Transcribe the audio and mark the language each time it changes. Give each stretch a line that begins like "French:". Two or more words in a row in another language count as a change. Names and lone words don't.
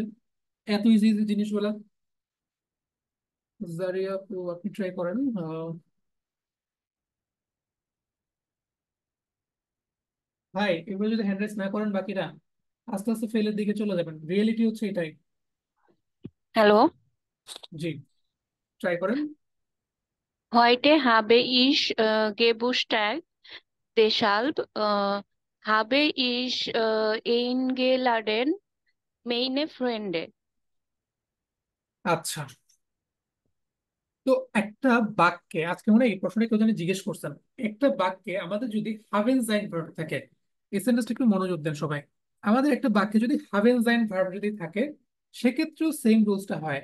Bangla: এত ইজি ইজি জিনিসগুলা। জারিয়া আপু আপনি ট্রাই করেন। ভাই এবার যদি
English: hand raise
Bangla: না করেন বাকিরা আস্তে আস্তে ফেলের দিকে চলে যাবেন, রিয়েলিটি হচ্ছে এটাই। Hallo, জি, ট্রাই করেন।
German: heute habe ich Geburtstag, deshalb habe ich eingeladen meine Freunde.
Bangla: আচ্ছা, তো একটা বাক্যে আজকে মনে হয় এই প্রশ্নটা কেউ জানি জিজ্ঞেস করছেন, একটা বাক্যে আমাদের যদি
German: haben sein
Bangla: ভার্ব থাকে, এই সেন্টেন্সটা একটু মনোযোগ দেন সবাই। আমাদের একটা বাক্যে যদি
German: haben sein
Bangla: ভার্ব যদি থাকে সেক্ষেত্রেও সেম রুলসটা হয়।